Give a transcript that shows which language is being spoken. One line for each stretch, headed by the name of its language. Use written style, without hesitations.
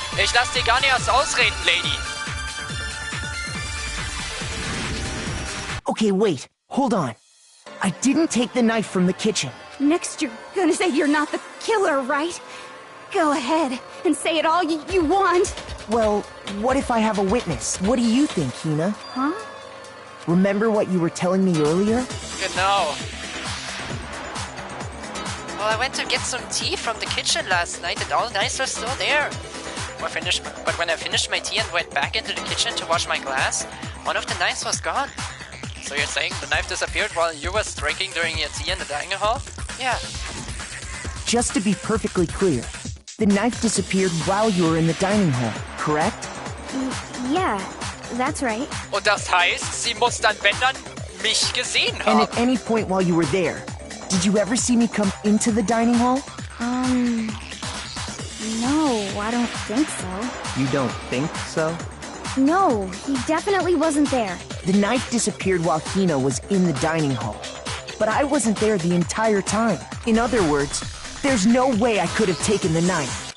German: Ich lass dich gar nicht erst ausreden, Lady.
English: Okay, wait. Hold on. I didn't take the knife from the kitchen. Next you're gonna say you're not the killer, right? Go ahead and say it all you want. Well, what if I have a witness? What do you think, Hina? Huh? Remember what you were telling me earlier?
German: Genau.
English: Well, I went to get some tea from the kitchen last night and all the knives were still there. But when I finished my tea and went back into the kitchen to wash my glass, one of the knives was gone. So you're saying the knife disappeared while you was drinking during your tea in the dining hall? Yeah. Just to be perfectly clear, the knife disappeared while you were in the dining hall, correct? Yeah, that's right.
German: Und das heißt, sie muss dann, wenn dann, mich gesehen haben.
English: And at any point while you were there, did you ever see me come into the dining hall? No, I don't think so. You don't think so? No, he definitely wasn't there. The knife disappeared while Hina was in the dining hall. But I wasn't there the entire time. In other words, there's no way I could have taken the knife.